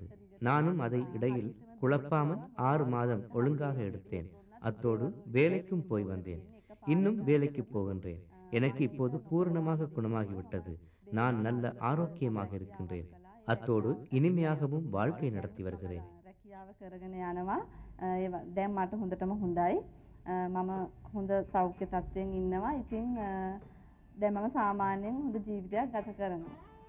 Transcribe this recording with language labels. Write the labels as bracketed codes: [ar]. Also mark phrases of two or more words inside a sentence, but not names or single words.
[ta] நானும் அதை இடையில் குழப்பாமல் 6 மாதம் ஒழுங்காக எடுத்தேன். அத்தோடு வேலைக்கும் போய் வந்தேன். இன்னும் வேலைக்கு போகின்றேன். எனக்கு இப்போது பூரணமாக குணமாகிவிட்டது. நான் நல்ல ஆரோக்கியமாக இருக்கின்றேன். அத்தோடு இனிமையாகவும் வாழ்க்கை நடத்தி வருகிறேன். [si] රැකියාව කරගෙන යනවා. දැන් මට හොඳටම හොඳයි. මම හොඳ සෞඛ්‍ය තත්ත්වයෙන් ඉන්නවා. ඉතින් දැන් මම සාමාන්‍යයෙන් හොඳ ජීවිතයක් ගත කරනවා.